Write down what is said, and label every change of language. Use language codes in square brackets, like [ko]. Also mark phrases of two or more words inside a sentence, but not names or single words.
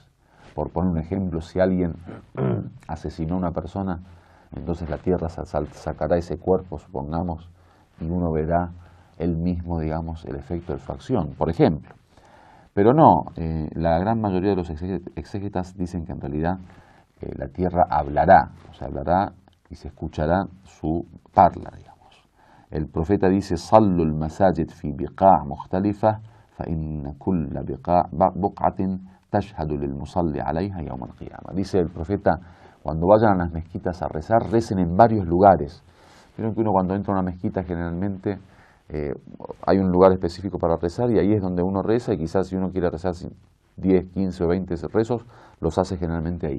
[es] Por poner un ejemplo, si alguien asesinó a una persona, entonces la tierra sacará ese cuerpo, supongamos, y uno verá él mismo, digamos, el efecto de su acción, por ejemplo. Pero no, la gran mayoría de los exégetas dicen que en realidad la tierra hablará, o sea, hablará y se escuchará su parla, digamos. El profeta dice, [ar] صلوا المساجد في بقاع مختلفة، فإن كل بقعة تشهد للمصلي عليها يوم القيامة. [es] Dice el profeta, cuando vayan a las mezquitas a rezar, recen en varios lugares. Vieron que uno cuando entra a una mezquita generalmente hay un lugar específico para rezar y ahí es donde uno reza y quizás si uno quiere rezar 10, 15 o 20 rezos, los hace generalmente ahí.